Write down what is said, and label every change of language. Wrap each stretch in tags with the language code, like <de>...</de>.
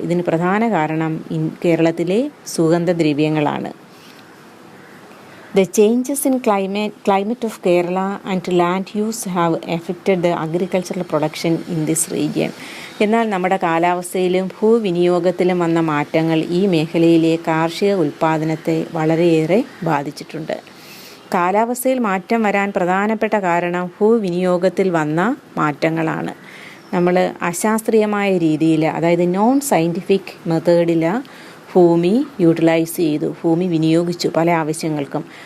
<ml>ഇതിന് പ്രധാന കാരണം കേരളത്തിലെ സുഗന്ധദ്രവ്യങ്ങളാണ്.</ml> <en>The changes in climate of Kerala and land use have affected the agricultural production in this region.</en> <ml>എന്നാൽ നമ്മുടെ കാലാവസ്ഥയിലും ഭൂവിനിയോഗത്തിലും വന്ന മാറ്റങ്ങൾ ഈ മേഖലയിലെ കാർഷിക ഉൽപ്പാദനത്തെ വളരെയേറെ ബാധിച്ചിട്ടുണ്ട്. കാലാവസ്ഥയിൽ മാറ്റം വരാൻ പ്രധാനപ്പെട്ട കാരണം ഭൂവിനിയോഗത്തിൽ വന്ന മാറ്റങ്ങളാണ്. നമ്മൾ അശാസ്ത്രീയമായ രീതിയിൽ, അതായത് നോൺ സയൻറ്റിഫിക് മെത്തേഡിൽ ഭൂമി യൂട്ടിലൈസ് ചെയ്തു, ഭൂമി വിനിയോഗിച്ചു പല ആവശ്യങ്ങൾക്കും.</ml>